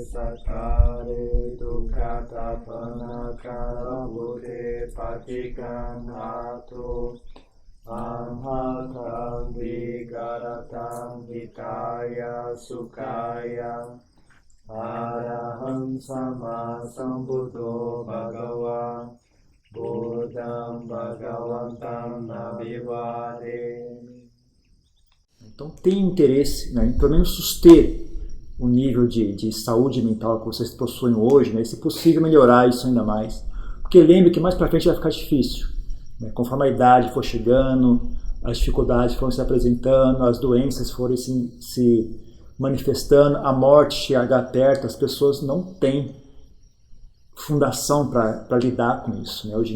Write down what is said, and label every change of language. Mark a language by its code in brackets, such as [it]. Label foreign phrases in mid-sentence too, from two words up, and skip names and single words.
[pi] sakare dukkata panakara buddhe patikanatu amhatam vigaratam hitaya sukaya Araham sama sambuddho bhagava Buddham bhagavantam nabhivade. [pt] Então tem interesse, né, em pelo menos suster o nível de saúde mental que vocês possuem hoje, né, e se possível melhorar isso ainda mais. Porque lembre que mais para frente vai ficar difícil, né, conforme a idade for chegando, as dificuldades forem se apresentando, as doenças forem se manifestando, a morte chegar perto, as pessoas não têm fundação para lidar com isso, né?